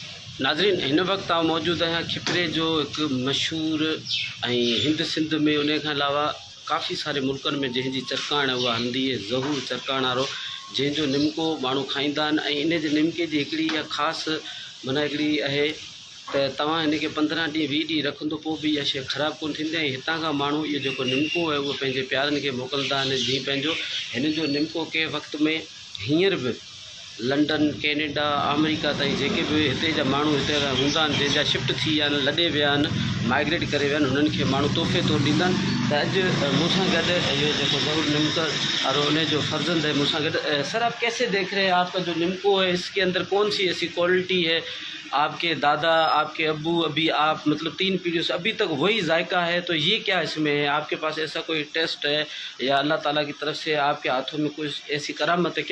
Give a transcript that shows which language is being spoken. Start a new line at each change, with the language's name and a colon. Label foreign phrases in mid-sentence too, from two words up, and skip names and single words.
Sindhi: नाज़रीन, इन वक्त
Urdu: آپ موجود ہیں
Sindhi: खिपरे जो एक मशहूर हिंद सिंध में, उन खां अलावा काफ़ी सारे मुल्कनि में जंहिंजी चरकाण उहा हूंदी आहे ज़हूर चरकाण वारो, जंहिंजो निमको माण्हू खाईंदा आहिनि। इन जे निमके जी हिकिड़ी इहा ख़ासि माना हिकिड़ी आहे त तव्हां हिन खे 15 ॾींहं 20 ॾींहं रखंदो पोइ बि इहा शइ ख़राबु कोन थींदी। ऐं हितां खां माण्हू इहो जेको निमको आहे उहो पंहिंजे प्यारनि खे मोकिलींदा आहिनि। जीअं पंहिंजो हिन जो निमको कंहिं वक़्त में हींअर बि लंडन, कैनेडा, अमेरिका ताईं जेके बि हिते जा माण्हू हिते हूंदा आहिनि, जंहिंजा शिफ्ट थी विया आहिनि, लॾे विया आहिनि, माइग्रेट करे विया आहिनि, हुननि खे माण्हू तोहफ़े तौरु ॾींदा आहिनि। त अॼु मूंसां गॾु इहो जेको ज़हूर निमको और उन जो फर्जंद है मूंसां गॾु।
Urdu: سر، آپ کیسے دیکھ رہے ہیں آپ کا جو نمکو ہے، اس کے اندر کون سی ایسی کوالٹی ہے? آپ کے دادا، آپ کے ابو، ابھی آپ مطلب 3 پیڑھیوں سے ابھی تک وہی ذائقہ ہے، تو یہ کیا اس میں ہے? آپ کے پاس ایسا کوئی ٹیسٹ ہے یا اللہ تعالیٰ کی طرف سے آپ کے ہاتھوں میں کچھ ایسی کرامت ہے?